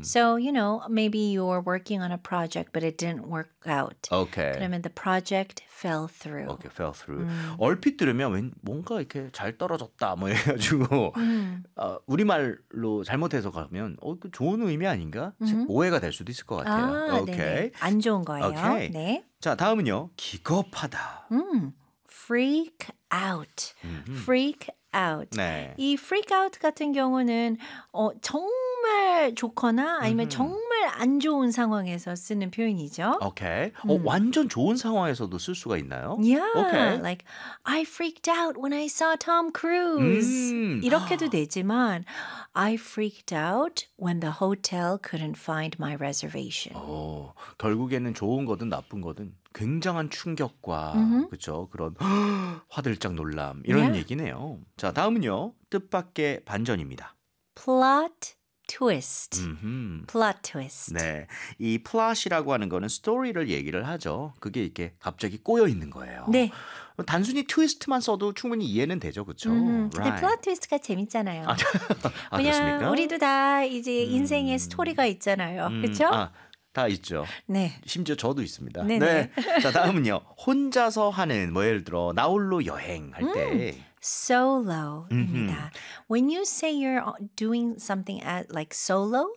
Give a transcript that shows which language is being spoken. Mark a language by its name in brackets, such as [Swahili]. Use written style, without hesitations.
[English] So you know, maybe you're working on a project, but it didn't work out. Okay. 그러면 the project fell through. Okay, fell through. [Korean] 얼핏 들으면 왠, 뭔가 이렇게 잘 떨어졌다 뭐 해가지고 우리 말로 잘못해서 가면 그 좋은 의미 아닌가? 오해가 될 수도 있을 것 같아요. 아, okay. 네네. 안 좋은 거예요. [English] Okay. [Korean] 네. 자 다음은요. 기겁하다. [English] Freak out. Freak out. [Korean] 네. 이 freak out 같은 경우는 정말 좋거나 아니면 정말 안 좋은 상황에서 쓰는 표현이죠. [English] Okay. [Korean] 완전 좋은 상황에서도 쓸 수가 있나요? [English] Yeah. Okay. Like I freaked out when I saw Tom Cruise. [Korean] 이렇게도 되지만 [English] I freaked out when the hotel couldn't find my reservation. [Korean] 결국에는 좋은 거든 나쁜 거든 굉장한 충격과 그렇죠 그런 화들짝 놀람 이런 yeah. 얘기네요. 자 다음은요 뜻밖의 반전입니다. [English] Plot twist. Plot twist. [Korean] 네, 이 plot이라고 하는 거는 story를 얘기를 하죠. 그게 이렇게 갑자기 꼬여 있는 거예요. 네. 단순히 트위스트만 써도 충분히 이해는 되죠, 그렇죠? 근데 플롯 트위스트가 재밌잖아요. 아, 그렇습니까? 그냥 우리도 다 이제 인생에 스토리가 있잖아요, 그렇죠? 다 있죠. 네. 심지어 저도 있습니다. 네네. 네. 자 다음은요. 혼자서 하는 뭐 예를 들어 나 홀로 여행할 때. Solo입니다. [English] When you say you're doing something as like solo,